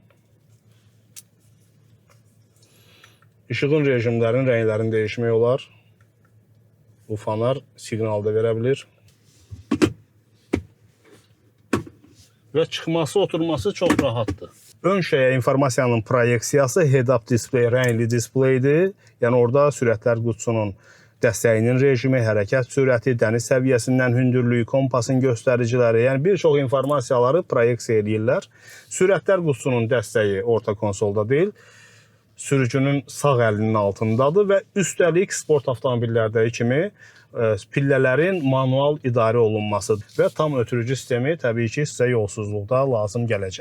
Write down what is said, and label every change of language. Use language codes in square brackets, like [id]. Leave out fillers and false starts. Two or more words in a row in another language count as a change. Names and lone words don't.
[az] İşığın rejimlərin rənglərini dəyişmək olar. Bu fanar siqnal da verə bilir. və çıxması, oturması çox rahatdır. Ön şəyə informasiyanın proyeksiyası [en] head-up display, [az] rəngli displeydir. Yəni orada sürətlər qutusunun dəstəyinin rejimi, hərəkət sürəti, dəniz səviyyəsindən hündürlüyü, kompasın göstəriciləri, yəni bir çox informasiyaları proyeksiya edirlər. Sürətlər qutusunun dəstəyi orta konsolda deyil, sürücünün sağ əlinin altındadır və üstəlik sport avtomobillərdəki kimi pillələrin manual idarə olunmasıdır və tam ötürücü sistemi təbii ki, sizə yolsuzluqda lazım gələcək.